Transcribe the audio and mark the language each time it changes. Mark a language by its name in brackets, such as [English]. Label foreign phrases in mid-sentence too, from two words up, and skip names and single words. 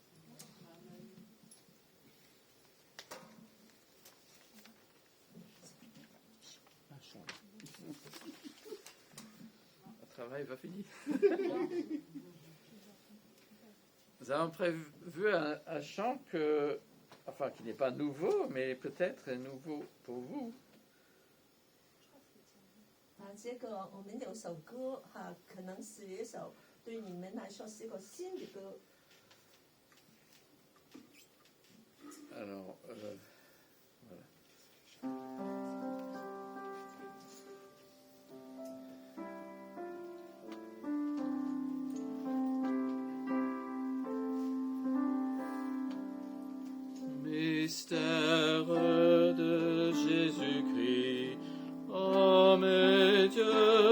[French] Le travail va finir. Nous avons prévu un chant qui n'est pas nouveau, mais peut-être nouveau pour vous. [Chinese] 这个我们有首歌可能是一首对你们来说是个新的歌。 [French] Alors, Mystère de Jésus-Christ, homme et Dieu